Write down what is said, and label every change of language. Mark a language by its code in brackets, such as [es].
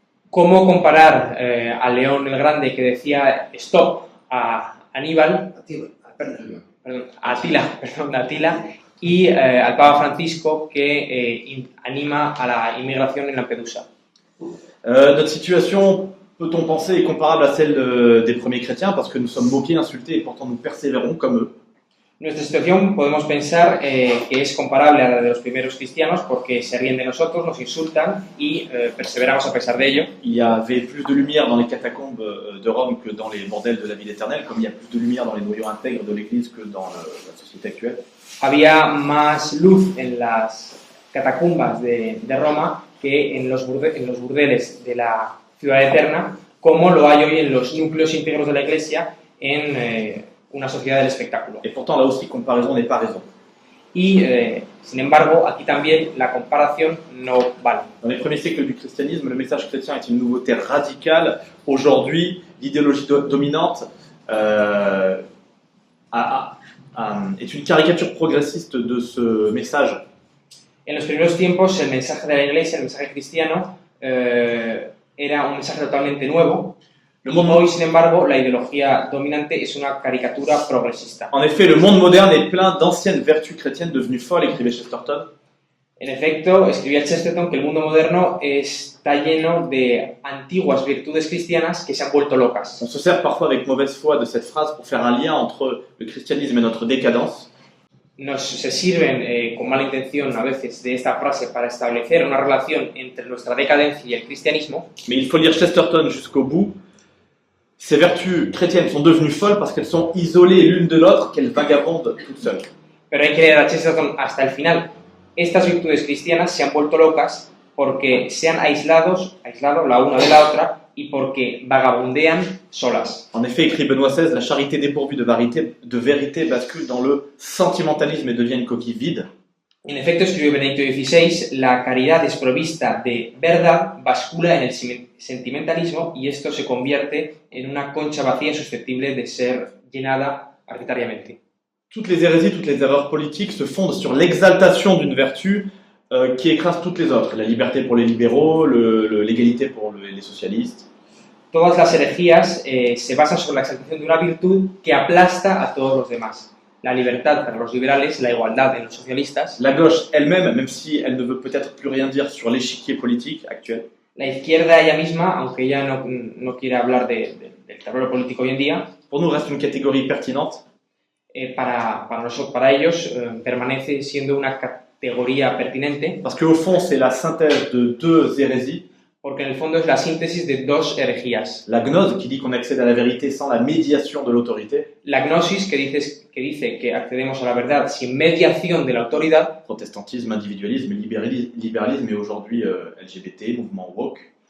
[es] ¿Cómo comparar a León el Grande que decía stop a Aníbal, a Atila, y al Papa Francisco que anima a la inmigración en Lampedusa? [fr] Notre situation, peut-on penser, est comparable à celle des premiers chrétiens parce que nous sommes moqués, insultés et pourtant nous persévérons comme eux. [es] Nuestra situación podemos pensar que es comparable a la de los primeros cristianos porque se ríen de nosotros, nos insultan y perseveramos a pesar de ello. [fr] Il y avait plus de lumière dans les catacombes de Rome que dans les bordels de la ville éternelle, comme il y a plus de lumière dans les noyaux intègres de l'Église que dans la société actuelle. [es] Había más luz en las catacumbas de Roma que en los burdeles de la ciudad eterna, como lo hay hoy en los núcleos íntegros de la Iglesia en una sociedad del espectáculo. [fr] Et pourtant, là aussi, comparaison n'est pas raison. [es] Y, sin embargo, aquí también la comparación no vale. [fr] Dans les premiers siècles du christianisme, le message chrétien est une nouveauté radicale. Aujourd'hui, l'idéologie dominante est une caricature progressiste de ce message. [es] En los primeros tiempos, el mensaje de la Iglesia, el mensaje cristiano, era un mensaje totalmente nuevo. Hoy, sin embargo, la ideología dominante es una caricatura progresista. [fr] En effet, le monde moderne est plein d'anciennes vertus chrétiennes devenues folles, écrivait Chesterton. [es] En efecto, escribía Chesterton que el mundo moderno está lleno de antiguas virtudes cristianas que se han vuelto locas. [fr] On se sert parfois avec mauvaise foi de cette phrase pour faire un lien entre le christianisme et notre décadence. [es] Se sirven con mala intención a veces de esta frase para establecer una relación entre nuestra decadencia y el cristianismo. [fr] Mais il faut lire Chesterton jusqu'au bout. Ces vertus chrétiennes sont devenues folles parce qu'elles sont isolées l'une de l'autre, qu'elles vagabondent toutes seules. [es] Pero hay que leer a Chesterton hasta el final. Estas virtudes cristianas se han vuelto locas porque se han aislado la una de la otra y porque vagabundean solas. [fr] En effet, écrit Benoît XVI, la charité dépourvue de vérité bascule dans le sentimentalisme et devient une coquille vide. [es] En efecto, escribió Benedicto XVI, la caridad desprovista de verdad bascula en el sentimentalismo y esto se convierte en una concha vacía susceptible de ser llenada arbitrariamente. [fr] Toutes les hérésies, toutes les erreurs politiques se fondent sur l'exaltation d'une vertu qui écrase toutes les autres. La liberté pour les libéraux, l'égalité pour les socialistes. [es] Todas las herejías se basan sobre la exaltación de una virtud que aplasta a todos los demás. La libertad para los liberales, la igualdad en los socialistas. [fr] La gauche elle-même, même si elle ne veut peut-être plus rien dire sur l'échiquier politique actuel. [es] La izquierda ella misma, aunque ya no quiere hablar del tablero político hoy en día. [fr] Pour nous reste une catégorie pertinente. [es] Para ellos permanece siendo una categoría pertinente. [fr] Parce qu'au fond, c'est la synthèse de deux hérésies. [es] Porque en el fondo es la síntesis de dos herejías. [fr] La gnose, qui dit qu'on accède à la vérité sans la médiation de l'autorité. [es] La gnosis, que dice que accedemos a la verdad sin mediación de la autoridad. [fr] Protestantisme, individualisme, libéralisme et aujourd'hui LGBT, mouvement woke.